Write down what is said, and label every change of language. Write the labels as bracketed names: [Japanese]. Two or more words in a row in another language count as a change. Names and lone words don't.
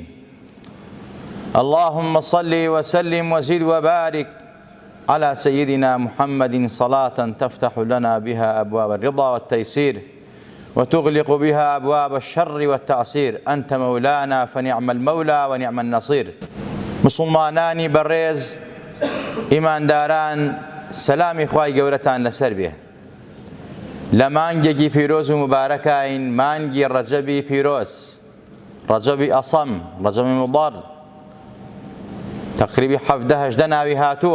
[Arabic] اللهم صل وسلم وزد وبارك على سيدنا محمد صلاة تفتح لنا بها أبواب الرضا والتيسير وتغلق بها أبواب الشر والتعسير. أنت مولانا فنعم المولى ونعم النصير. [Central Kurdish] مسلمانانی بەڕێز ئیمانداران، سەلامی خوای گەورەتان لەسەر بێ. لە مانگێکی پیرۆز و مبارەکین، مانگی ڕەجەبی پیرۆز، ڕەجەبی ئەسەم، ڕەجەبی مضەر، تقریبی 17-18 ناوی هاتووە.